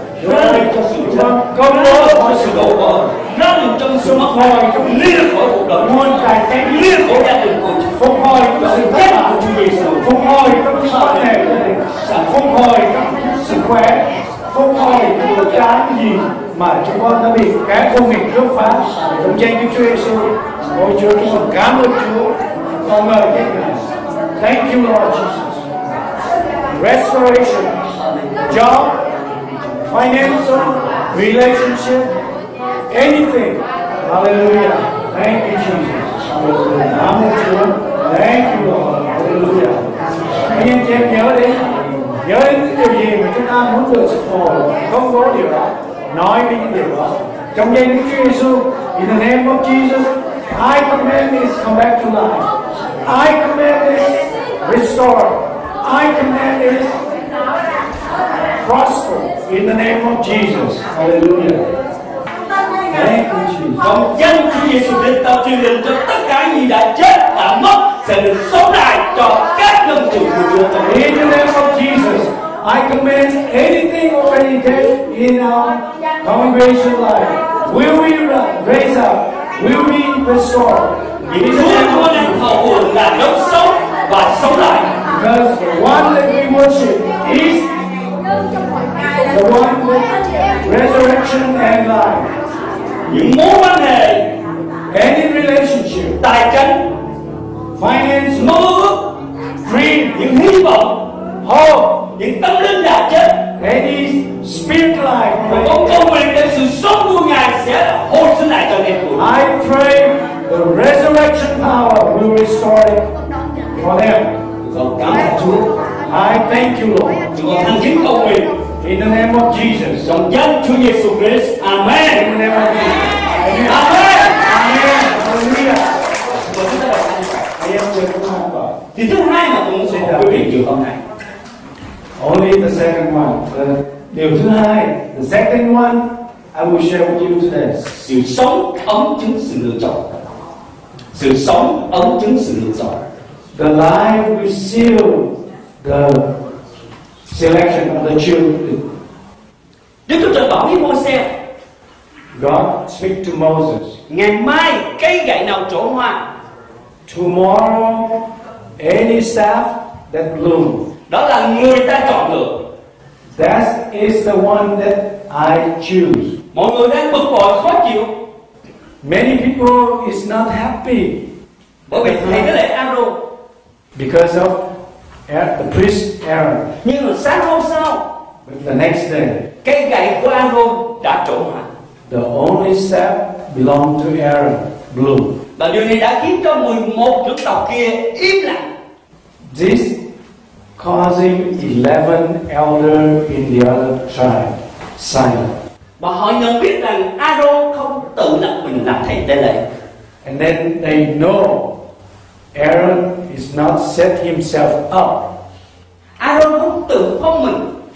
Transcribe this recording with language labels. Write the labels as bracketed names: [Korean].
[Vietnamese] Ra lệnh cho sự chết, công bố cho sự đổ vỡ, ra lệnh cho sự mất hồi, liên khỏi cuộc đời muôn cải cách, liên khỏi gia đình của phục hồi cho sự chết của Chúa Giêsu, phục hồi trong quan hệ gia đình, phục hồi trong sức khỏe, phục hồi tất cả những gì mà chúng con đã bị cái công nghiệp cướp phá trong danh của Chúa Giêsu. Ôi Chúa, chúng con cảm ơn Chúa. Con ngợi khen Ngài. [English] Thank you Lord Jesus. Restoration, job, financial, relationship, anything. Hallelujah. Thank you, Jesus. Hallelujah. [Vietnamese] Cảm ơn Chúa. [English] Thank you, Lord. Hallelujah. [Vietnamese] Anh em chị em nhớ đến những điều gì mà chúng ta muốn được sự phục hồi, công bố điều đó, nói với những điều đó. Trong danh của Chúa Giêsu, [English] in the name of Jesus, I command this come back to life. I command it restore. I command it prosper in the name of Jesus. Hallelujah. Thank you, Jesus. [Vietnamese] Trong danh Chúa Giêsu Christ, ta truyền lệnh cho tất cả những đã chết, đã mất sẽ được sống lại cho các dân chủ của Chúa. [English] In the name of Jesus, I command anything already dead in our congregation life will be raised up, will be restored. [Vietnamese] Những Chúa đang thờ phượng là đấng sống và sống lại. [English] Because the one that we worship is the one with resurrection and life. [Vietnamese] Những mối quan hệ, [English] Any relationship, [Vietnamese] tài chính, [English] finance, [Vietnamese] mơ ước, [English] dream, [Vietnamese] những hy vọng, [English] hope, [Vietnamese] những tâm linh đã chết, [English] any spirit life, [Vietnamese] và con cầu nguyện để sự sống của Ngài sẽ hồi sinh lại cho nên của [English] I pray the resurrection power will restore it for them. [Vietnamese] con cảm ơn Chúa. [English] I thank you, Lord. [Vietnamese] Chúng con thành kính cầu nguyện [English] In the name of Jesus. [Vietnamese] trong danh Chúa Giêsu Christ. [English] Amen. In the name of Jesus. Amen. Amen. Amen. Hallelujah. [Vietnamese] Và chúng ta đọc như vậy. [English] I am the one. [Vietnamese] Thì thứ hai mà tôi muốn xin quý vị chiều hôm nay, [English] Only the second one. [Vietnamese] Điều thứ hai, [English] the second one, I will share with you today. [Vietnamese] sự sống ấn chứng sự lựa chọn. Sự sống ấn chứng sự lựa chọn. [English] The life will seal the selection of the children. [Vietnamese] Đức Chúa Trời bảo với Môi-se, [English] God speak to Moses. [Vietnamese] ngày mai cây gậy nào trổ hoa, [English] Tomorrow, any staff that blooms. [Vietnamese] đó là người ta chọn lựa. [English] That is the one that I choose. [Vietnamese] Mọi người đang bực bội khó chịu [English] Many people is not happy [Vietnamese] bởi vì thầy cái lễ Aaron. [English] because of the priest Aaron. [Vietnamese] Nhưng mà sáng hôm sau, [English] But the next day, [Vietnamese] cây gậy của Aaron đã trổ hoa. [English] the only staff belonged to Aaron bloomed. [Vietnamese] Và điều này đã khiến cho 11 trưởng tộc kia im lặng. [English] This causing 11 elders in the other tribe silent. [Vietnamese] Và họ nhận biết rằng Aaron không tự lập mình làm thầy tế lễ. [English] And then they know Aaron is not set himself up. [Vietnamese] Aaron không tự phong mình,